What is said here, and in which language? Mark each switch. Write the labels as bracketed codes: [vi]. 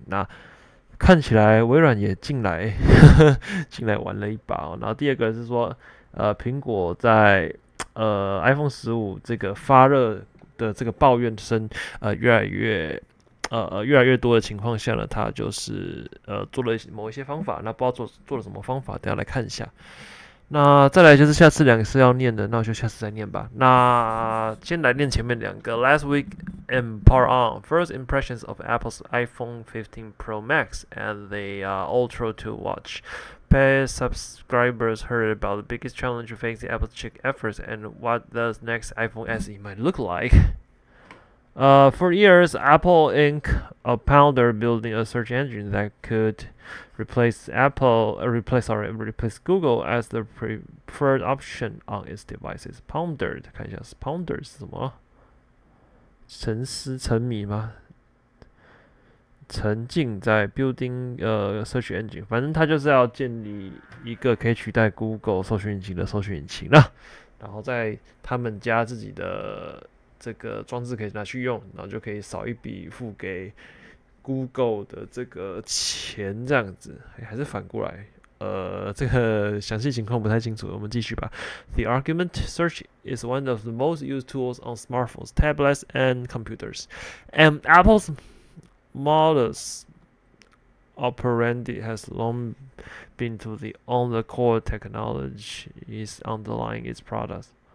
[zh] 那看起来微软也进来进来玩了一把哦。然后第二个是说，苹果在iPhone 15这个发热的这个抱怨声，越来越多的情况下呢，它就是做了某一些方法，那不知道做了什么方法，等下来看一下。那再来就是下次2个是要念的，那我就下次再念吧。那先来念前面2个。 [en] Last week in Power On, first impressions of Apple's iPhone 15 Pro Max and the Ultra 2 watch. Paid subscribers heard about the biggest challenge facing Apple's chip efforts and what the next iPhone SE might look like. For years, Apple Inc. pondered building a search engine that could replace Google as the preferred option on its devices. [zh] Pondered，看一下是 ponder 是什么？沉思沉迷吗？沉浸在 building search engine，反正它就是要建立一个可以取代 Google 搜索引擎的搜索引擎啦，然后在他们家自己的这个装置可以拿去用，然后就可以少一笔付给 Google 的这个钱，这样子，还是反过来。这个详细情况不太清楚，我们继续吧。 [en] The argument search is one of the most used tools on smartphones, tablets, and computers, and Apple's modus operandi has long been to own the core technology is underlying its products.